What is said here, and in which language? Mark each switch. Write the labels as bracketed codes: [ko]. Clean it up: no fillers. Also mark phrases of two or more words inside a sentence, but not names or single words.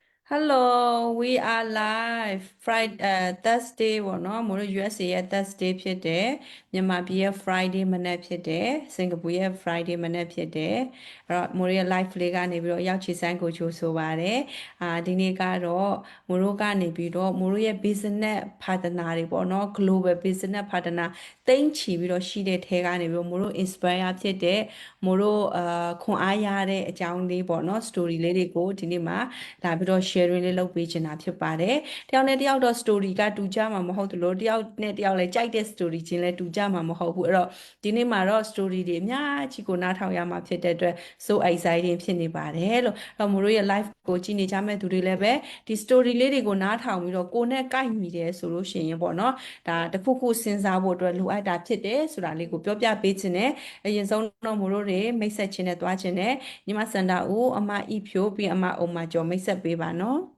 [en] Hello, we are live Friday Thursday [my] ပေါ့နော်မို့လို့ USA ရဲ့ Thursday ဖြစ်တယ်မြန်မာပြည်ရဲ့ Friday မနက်ဖြစ်တယ်စင်ကာပူရဲ့ Friday မနက်ဖြစ်တယ်အဲ့တော့မို့ရဲ့ live လေးကနေပြီးတော့ရောက်ချီဆိုင်ကိုချိုးဆိုပါတယ်ဒီနေ့ကတော့မို့တို့ကနေပြီးတော့မို့တို့ရဲ့ [en] business partner [my] တွေပေါ့နော် [en] global business partner [my] တိမ့်ချီပြီးတော့ရှိတဲ့ထဲကနေပြီးတော့မို့တို့ inspire ဖြစ်တဲ့မို့တို့ခွန်အားရတဲ့အကြောင်းလေးပေါ့နော် story လေးတွေကိုဒီနေ့မှာလာပြီးတော့ sharing လေး လုပ်ပေးချင်တာဖြစ်ပါတယ်တယောက်နဲ့တယောက်တော့ story ကတူကြမှာမဟုတ်သလိုတယောက်နဲ့တယောက်လည်းကြိုက်တဲ့ story ချင်းလည်းတူကြမှာမဟုတ်ဘူးအဲ့တော့ဒီနေ့ မှာတော့ story တွေအများကြီးကိုနားထောင်ရမှာဖြစ်တဲ့အတွက် [en] so exciting [my] ဖြစ်နေပါတယ်လို့အဲ့တော့မို့တို့ရဲ့ live ကိုကြည့်နေကြမဲ့သူတွေလည်းပဲဒီ story လေးတွေကိုနားထောင်ပြီးတော့ကိုယ်နဲ့ကိုက်မိတယ်ဆိုလို့ရှိရင်ပေါ့နော်ဒါတစ်ခုခုစဉ်းစားဖို့အတွက်လိုအပ်တာဖြစ်တယ်ဆိုတာလေးကိုပြောပြပေးခြင်းနဲ့အရင်ဆုံးတော့မို့တို့တွေမိတ်ဆက်ခြင်းနဲ့တွားခြင်းနဲ့ညီမစန္ဒာဦးအမဤဖြိုးပြီးအမအုံမကျော်မိတ်ဆက်ပေးပါနော်